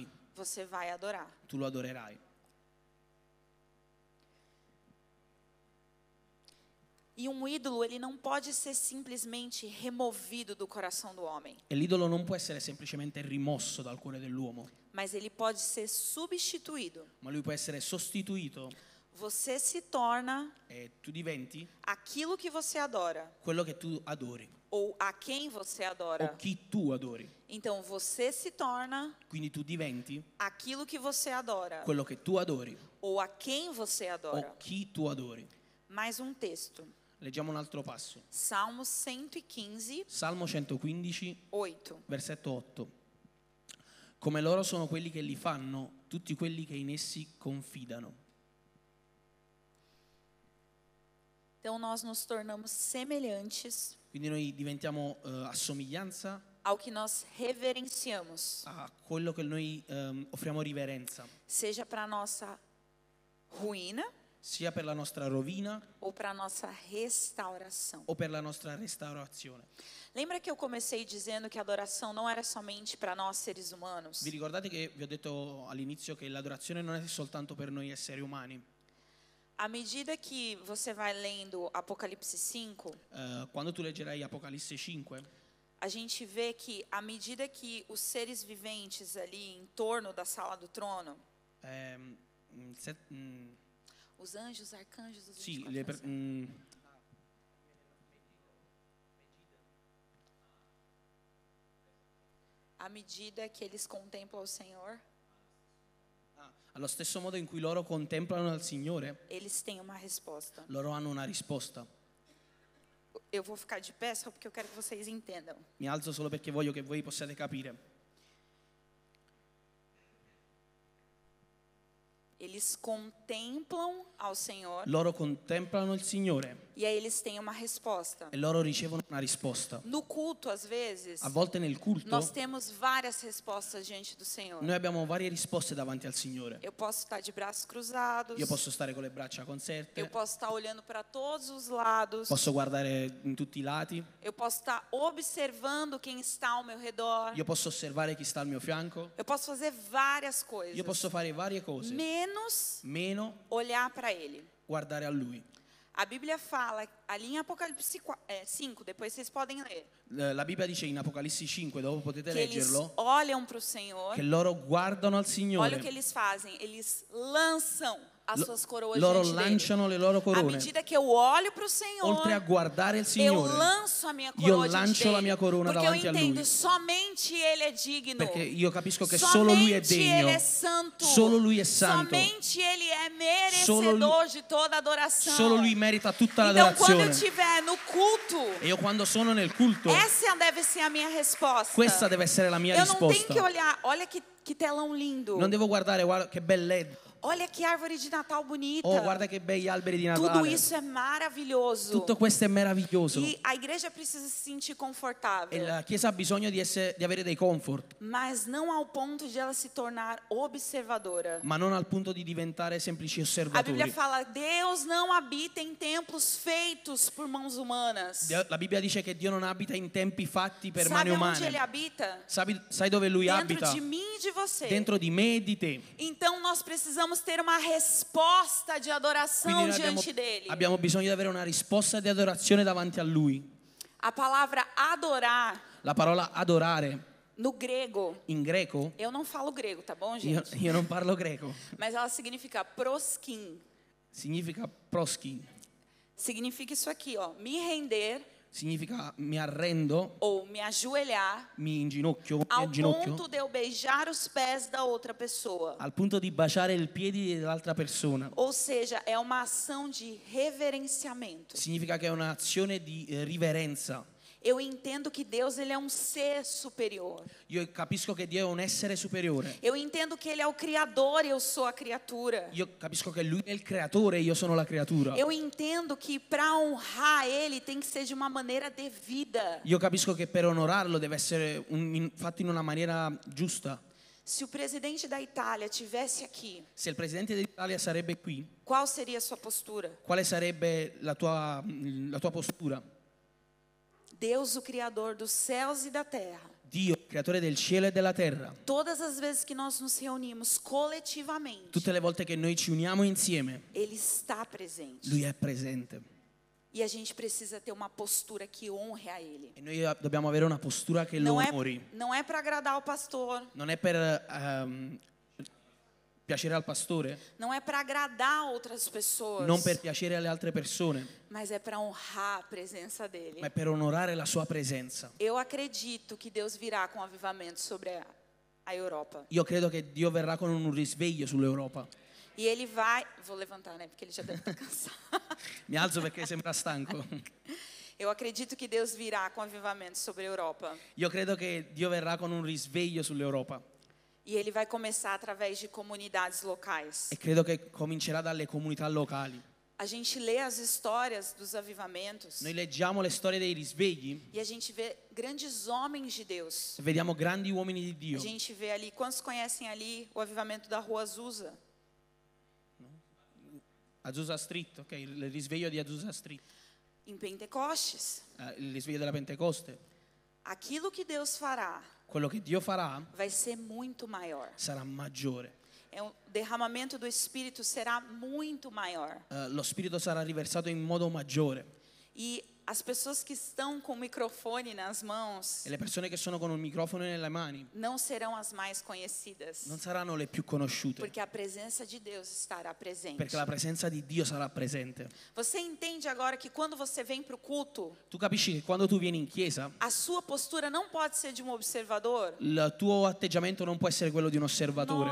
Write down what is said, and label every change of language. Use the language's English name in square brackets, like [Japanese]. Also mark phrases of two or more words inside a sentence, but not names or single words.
[Portuguese] você vai adorar. [Italian] tu lo adorerai. [Portuguese] E um ídolo, ele não pode ser simplesmente removido do coração do homem, [Italian] E l'idolo non può essere semplicemente rimosso dal cuore dell'uomo, [Portuguese] mas ele pode ser substituído. [Italian] ma lui può essere sostituito [Portuguese] Você se torna [Italian] e tu diventi [Portuguese] aquilo que você adora, [Italian] quello che tu adori [Portuguese] ou a quem você adora. [Italian] o chi tu adori. [Portuguese] Então você se torna [Italian] Quindi tu diventi [Portuguese] aquilo que você adora, [Italian] quello che tu adori [Portuguese] ou a quem você adora. [Italian] o chi tu adori. [Portuguese] Mais um texto. [Italian] Leggiamo un altro passo. [Portuguese] Salmo 115, [Italian] Salmo 115, [Portuguese] 8. [Italian] versetto 8. Come loro sono quelli che li fanno, tutti quelli che in essi confidano. [Portuguese] Então nós nos tornamos semelhantes [Italian] Quindi noi diventiamo a somiglianza [Portuguese] ao que nós reverenciamos, [Italian] a quello che noi offriamo riverenza, [Portuguese] seja para nossa ruína [Italian] sia per la nostra rovina [Portuguese] ou para nossa restauração. [Italian] o per la nostra restaurazione. [Portuguese] Lembra que eu comecei dizendo que a adoração não era somente para nós seres humanos? [Italian] Vi ricordate che vi ho detto all'inizio che l'adorazione non è soltanto per noi esseri umani? [Portuguese] À medida que você vai lendo Apocalipse 5, [Italian] Quando tu leggerai Apocalisse 5, [Portuguese] a gente vê que à medida que os seres viventes ali em torno da sala do trono, os anjos, arcanjos, os [Italian] sì, [Portuguese] 24 anjos, à medida que eles contemplam o Senhor, [Italian] allo stesso modo in cui loro contemplano il Signore, [Portuguese] eles têm uma resposta. [Italian] loro hanno una risposta. [Portuguese] Eu vou ficar de pé só porque eu quero que vocês entendam. [Italian] Mi alzo solo perché voglio che voi possiate capire. [Portuguese] Eles contemplam ao Senhor [Italian] loro contemplano il Signore [Portuguese] e aí eles têm uma resposta. [Italian] e loro ricevono una risposta. [Portuguese] No culto, às vezes, [Italian] A volte nel culto [Portuguese] nós temos várias respostas diante do Senhor. [Italian] noi abbiamo varie risposte davanti al Signore. [Portuguese] Eu posso estar de braços cruzados, [Italian] Io posso stare con le braccia conserte, [Portuguese] eu posso estar olhando para todos os lados, [Italian] posso guardare in tutti i lati, [Portuguese] eu posso estar observando quem está ao meu redor, [Italian] io posso osservare chi sta al mio fianco, [Portuguese] eu posso fazer várias coisas, [Italian] io posso fare varie cose, [Portuguese] menos [Italian] meno [Portuguese] olhar para Ele. [Italian] guardare a Lui. [Portuguese] A Bíblia fala, ali em Apocalipse 5, depois vocês podem ler, [Italian] La Bibbia dice in Apocalisse 5, dopo potete [Portuguese] que eles [Italian] leggerlo, [Portuguese] olham para o Senhor, [Italian] che loro guardano al [Portuguese] olha o que [Italian] Signore, [Portuguese] eles fazem, eles lançam as suas coroas [Italian] loro [Portuguese] diante dele. [Italian] lanciano le loro [Portuguese] À [Italian] corone. [Portuguese] medida que eu olho para o Senhor, [Italian] Oltre a guardare il [Portuguese] eu [Italian] Signore, [Portuguese] lanço a minha [Italian] io [Portuguese] coroa diante [Italian] lancio la [Portuguese] dele, [Italian] mia corona [Portuguese] porque eu [Italian] davanti a Lui, [Portuguese] entendo somente Ele é digno, [Italian] perché io capisco che solo Lui è [Portuguese] somente Ele [Italian] degno, [Portuguese] é santo, [Italian] solo Lui è santo, [Portuguese] somente Ele é [Italian] Solo [Portuguese] merecedor de toda adoração. [Italian] solo Lui merita tutta [Portuguese] Então, quando eu [Italian] l'adorazione. [Portuguese] estiver no culto, [Italian] E io quando sono nel culto, [Portuguese] essa deve ser a minha resposta. [Italian] questa deve essere la mia [Portuguese] Eu não tenho [Italian] risposta. [Portuguese] que olhar, olha que telão lindo, [Italian] Non devo guardare, guarda che bel LED, [Portuguese] olha que árvore de Natal bonita. [Italian] oh guarda che bei alberi di [Portuguese] Tudo [Italian] Natale. [Portuguese] isso é maravilhoso. [Italian] Tutto questo è meraviglioso. [Portuguese] E a igreja precisa se sentir [Italian] E [Portuguese] confortável, [Italian] la Chiesa ha bisogno di avere dei comfort, [Portuguese] mas não ao ponto de ela se tornar observadora. [Italian] ma non al punto di diventare semplici [Portuguese] A Bíblia [Italian] osservatori. [Portuguese] fala: Deus não habita em templos feitos por mãos humanas. [Italian] La Bibbia dice che Dio non abita in tempi fatti per mani [Portuguese] Sabe onde Ele [Italian] umane. [Portuguese] habita? [Italian] Sai dove Lui [Portuguese] Dentro [Italian] abita? [Portuguese] de mim e de você. [Italian] Dentro di me e di te. [Portuguese] Então nós precisamos ter uma resposta de adoração [Italian] Quindi noi [Portuguese] diante dele. [Italian] abbiamo bisogno di avere una risposta di adorazione davanti a Lui. [Portuguese] A palavra adorar, [Italian] La parola adorare [Portuguese] no grego, [Italian] in greco, [Portuguese] eu não falo grego, tá bom, [Italian] io, [Portuguese] gente? [Italian] io non parlo greco, [Portuguese] Mas ela significa proskin. [Italian] significa proskin, [Portuguese] Significa isso aqui, ó, me render [Italian] significa mi arrendo, [Portuguese] ou me ajoelhar [Italian] mi inginocchio, [Portuguese] ao [Italian] mi ginocchio, [Portuguese] ponto de eu beijar os pés da outra pessoa. [Italian] al punto di baciare i piedi dell'altra persona. [Portuguese] Ou seja, é uma ação de reverenciamento. [Italian] Significa che è un'azione di riverenza. [Portuguese] Eu entendo que Deus ele é um ser superior. [Italian] Io capisco che Dio è un essere superiore. [Portuguese] Eu entendo que ele é o criador e eu sou a criatura. [Italian] Io capisco che Lui è il creatore e io sono la creatura. [Portuguese] Eu entendo que para honrar ele tem que ser de uma maneira devida. [Italian] Io capisco che per onorarlo deve essere fatto in una maniera giusta. [Portuguese] Se o presidente da Itália tivesse aqui, [Italian] Se il presidente d'Italia sarebbe qui, [Portuguese] qual seria a sua postura? [Italian] quale sarebbe la tua postura? [Portuguese] Deus, o criador dos céus e da terra. [Italian] Dio, creatore del cielo e della terra. [Portuguese] Todas as vezes que nós nos reunimos coletivamente, [Italian] Tutte le volte che noi ci uniamo insieme, [Portuguese] ele está presente. [Italian] Lui è presente. [Portuguese] E a gente precisa ter uma postura que honre a ele. [Italian] E noi dobbiamo avere una postura che lo onori. [Portuguese] Não é para agradar o pastor, [Italian] Non è per piacere al pastore, [Portuguese] não é para agradar outras pessoas, [Italian] non per piacere alle altre persone, [Portuguese] mas é para honrar a presença dele. [Italian] ma è per onorare la sua presenza. [Portuguese] Eu acredito que Deus virá com avivamento sobre a Europa. [Italian] Io credo che Dio verrà con un risveglio sull'Europa. [Portuguese] E ele vai, vou levantar, né, porque ele já deve estar cansado. [Italian] Mi alzo perché sembra stanco. [Portuguese] Eu acredito que Deus virá com avivamento sobre a Europa. [Italian] Io credo che Dio verrà con un risveglio sull'Europa. [Portuguese] E ele vai começar através de comunidades locais. [Italian] E credo che comincerà dalle comunità locali. [Portuguese] A gente lê as histórias dos avivamentos [Italian] Noi leggiamo le storie dei risvegli [Portuguese] e a gente vê grandes homens de Deus. [Italian] e vediamo grandi uomini di [Portuguese] A [Italian] Dio. [Portuguese] gente vê ali, quantos conhecem ali o avivamento da Rua Azusa? [Italian] Azusa Street, ok, il risveglio di Azusa Street, [Portuguese] Em Pentecostes. [Italian] il risveglio della Pentecoste. [Portuguese] Aquilo que Deus fará [Italian] Quello che Dio farà [Portuguese] vai ser muito maior. [Italian] sarà maggiore. [Portuguese] O derramamento do Espírito será muito maior. [Italian] Lo Spirito sarà riversato in modo maggiore. [Portuguese] E as pessoas que estão com o microfone nas mãos [Italian] E le persone che sono con un microfono nelle mani [Portuguese] não serão as mais conhecidas, [Italian] non saranno le più conosciute, [Portuguese] porque a presença de Deus estará presente. [Italian] perché la presenza di Dio sarà presente. [Portuguese] Você entende agora que quando você vem para o culto, [Italian] Tu capisci che quando tu vieni in chiesa, [Portuguese] a sua postura não pode ser de um observador? [Italian] il tuo atteggiamento non può essere quello di un osservatore.